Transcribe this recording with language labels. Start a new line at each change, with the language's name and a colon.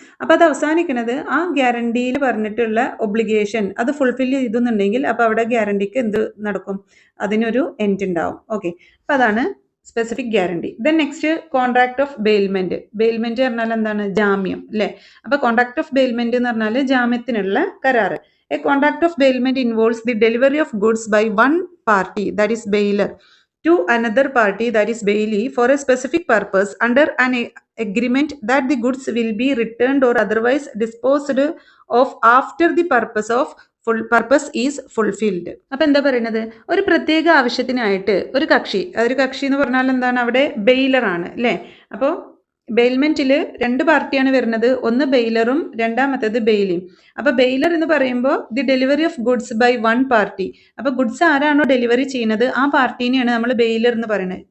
Malayalam: അപ്പോൾ അത് അവസാനിക്കുന്നത് ആ ഗ്യാരണ്ടിയിൽ പറഞ്ഞിട്ടുള്ള ഒബ്ലിഗേഷൻ അത് ഫുൾഫിൽ ചെയ്തെന്നുണ്ടെങ്കിൽ അപ്പോൾ അവിടെ ഗ്യാരണ്ടിക്ക് എന്ത് നടക്കും? അതിനൊരു എൻഡ് ഉണ്ടാവും. ഓക്കെ, അപ്പോൾ അതാണ് specific guarantee. Then next contract of bailment. Bailment പറഞ്ഞാൽ എന്താണ്? ജാമ്യം അല്ലേ? അപ്പോൾ കോൺട്രാക്ട് ഓഫ് ബെയിൽമെന്റ് എന്ന് പറഞ്ഞാൽ ജാമ്യത്തിനുള്ള കരാറ്.
English: A contract of bailment involves the delivery of goods by one party, that is bailer, to another party, that is bailee, for a specific purpose under an agreement that the goods will be returned or otherwise disposed of after the purpose is fulfilled.
Malayalam: അപ്പോൾ എന്താ പറയുന്നത്? ഒരു പ്രത്യേക ആവശ്യത്തിനായിട്ട് ഒരു കക്ഷി എന്ന് പറഞ്ഞാൽ എന്താണ്? അവിടെ ബെയിലറാണ് അല്ലേ? അപ്പോൾ ബെയിൽമെന്റിൽ രണ്ട് പാർട്ടിയാണ് വരുന്നത്, ഒന്ന് ബെയിലറും രണ്ടാമത്തേത് ബെയിലിയും. അപ്പോൾ ബെയിലർ എന്ന് പറയുമ്പോൾ
English: The delivery of goods by one party.
Malayalam: അപ്പോൾ ഗുഡ്സ് ആരാണോ ഡെലിവറി ചെയ്യുന്നത് ആ പാർട്ടീനെയാണ് നമ്മൾ ബെയിലർ എന്ന് പറയുന്നത്.